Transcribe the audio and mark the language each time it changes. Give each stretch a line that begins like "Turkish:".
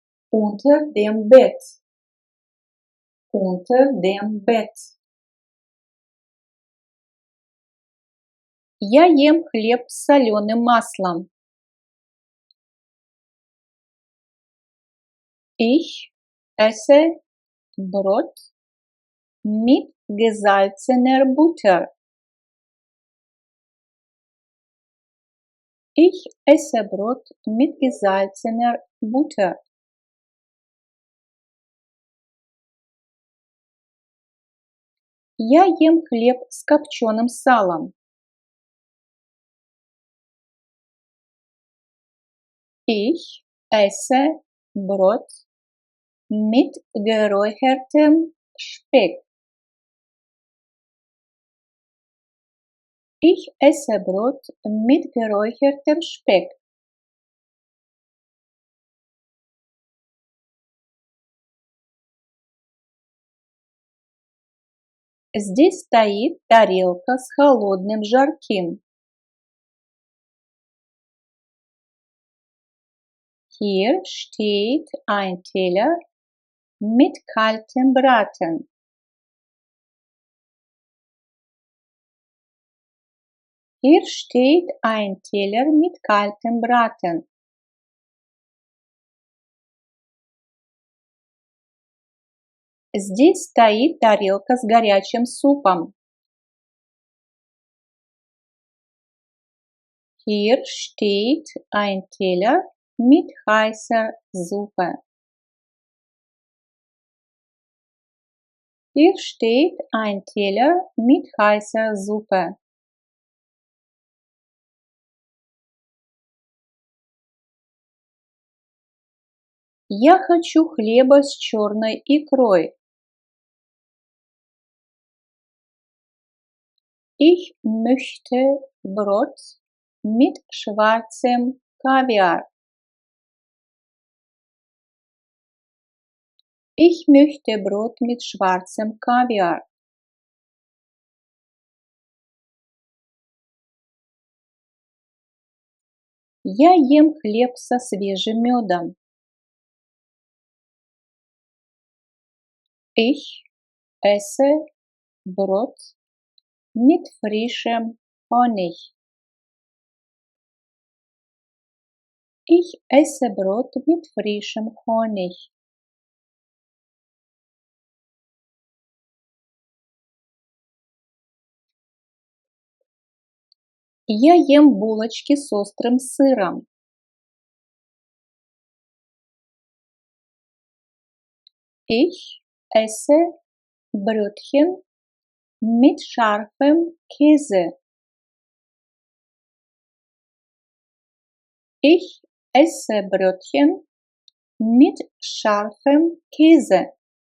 German: Unter dem Bett. Unter dem Bett.
Russian: Я ем хлеб с соленым маслом.
German: Ich esse Brot mit gesalzener Butter. Ich esse Brot mit gesalzener Butter.
Russian: Я ем хлеб с копченым салом.
German: Ich esse Brot mit geräuchertem Speck. Ich esse Brot mit geräuchertem Speck.
Russian: Здесь стоит тарелка с холодным жарким.
German: Hier steht ein Teller mit kaltem Braten. Hier steht ein Teller mit kaltem Braten.
Russian: Здесь стоит тарелка с горячим супом.
German: Hier steht ein Teller mit heißer Suppe. Hier steht ein Teller mit heißer Suppe.
Russian: Я хочу хлеба с черной икрой.
German: Ich möchte Brot mit schwarzem Kaviar. Ich möchte Brot mit schwarzem Kaviar.
Russian: Я ем хлеб со свежим медом.
German: Ich esse Brot mit frischem Honig. Ich esse Brot mit frischem Honig.
Russian: Я ем булочки с острым сыром.
German: Ich esse Brötchen mit scharfem Käse. Ich esse Brötchen mit scharfem Käse.